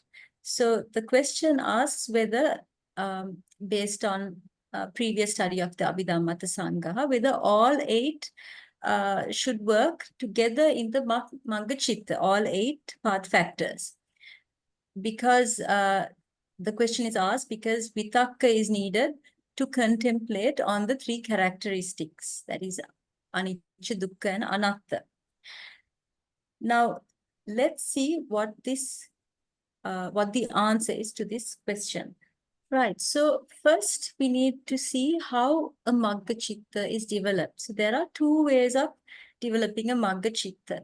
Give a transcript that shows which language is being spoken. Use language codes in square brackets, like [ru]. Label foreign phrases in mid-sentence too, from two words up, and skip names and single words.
[en] So the question asks whether, based on previous study of the Abhidhammatthasaṅgaha, whether all 8 should work together in the [pi] Magga Chitta, [en] all 8 path factors. Because the question is asked because vitakka is needed to contemplate on the 3 characteristics, that is [pi] anicca, dukkha, [en] and anatta. Now, let's see what the answer is to this question. Right, so first we need to see how a [pi] Magga Chitta [en] is developed. So there are 2 ways of developing a [pi] Magga Chitta.